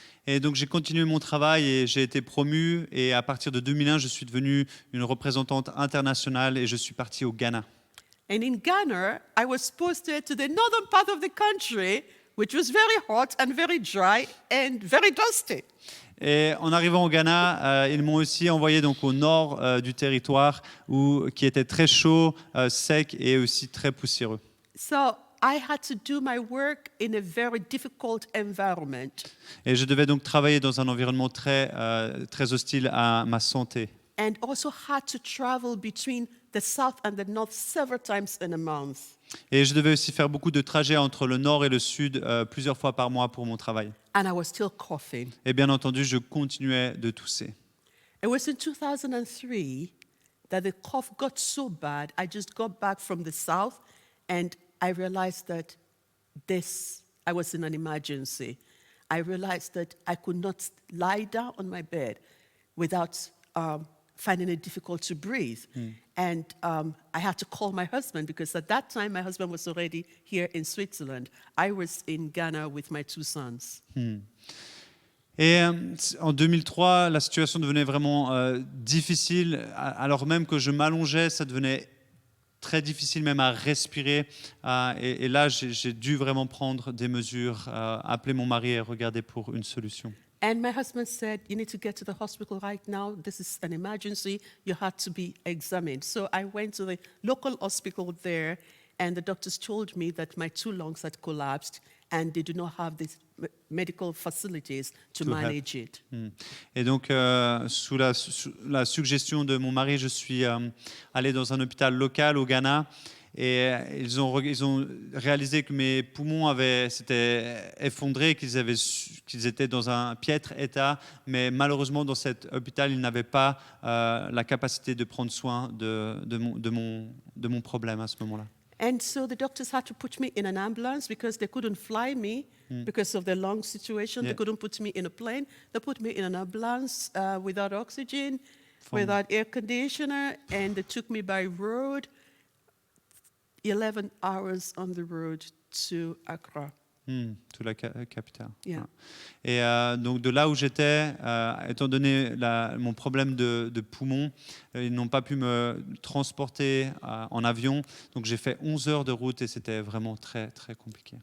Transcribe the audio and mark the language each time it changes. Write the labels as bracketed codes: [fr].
[fr] Et donc j'ai continué mon travail et j'ai été promu. Et à partir de 2001, je suis devenue une représentante internationale et je suis parti au Ghana. [en] And in Ghana, I was posted to the northern part of the country, which was very hot and very dry and very dusty. [fr] Et en arrivant au Ghana, ils m'ont aussi envoyé donc au nord du territoire qui était très chaud, sec et aussi très poussiéreux. [en] So I had to do my work in a very difficult environment. [fr] Et je devais donc travailler dans un environnement très hostile à ma santé. [en] And also had to travel between the south and the north several times in a month. [fr] Et je devais aussi faire beaucoup de trajets entre le nord et le sud plusieurs fois par mois pour mon travail. [en] And I was still coughing. [fr] Et bien entendu, je continuais de tousser. [en] It was in 2003 that the cough got so bad, I just got back from the south and I realized that I was in an emergency. I realized that I could not lie down on my bed without finding it difficult to breathe. And I had to call my husband because at that time my husband was already here in Switzerland. I was in Ghana with my 2 sons. [fr] Et en 2003, la situation devenait vraiment difficile. Alors même que je m'allongeais, ça devenait très difficile même à respirer. Et là, j'ai dû vraiment prendre des mesures, appeler mon mari et regarder pour une solution. [en] And my husband said, you need to get to the hospital right now. This is an emergency. You have to be examined. So I went to the local hospital there, and the doctors told me that my 2 lungs had collapsed, and they do not have these medical facilities to manage it. [fr] Et donc, sous la suggestion de mon mari, je suis allé dans un hôpital local au Ghana. Et ils ont réalisé que mes poumons s'étaient effondrés, qu'ils étaient dans un piètre état, mais malheureusement dans cet hôpital, ils n'avaient pas la capacité de prendre soin de mon problème à ce moment-là. [en] And so the doctors had to put me in an ambulance because they couldn't fly me because of the lung situation. Yeah. They couldn't put me in a plane. They put me in an ambulance without oxygen, without air conditioner, and they took me by road. 11 hours on the road to Accra. [fr] Tout la capitale. [en] Yeah. [fr] Et donc de là où j'étais, étant donné mon problème de poumon, ils n'ont pas pu me transporter en avion. Donc j'ai fait 11 heures de route et c'était vraiment très, très compliqué.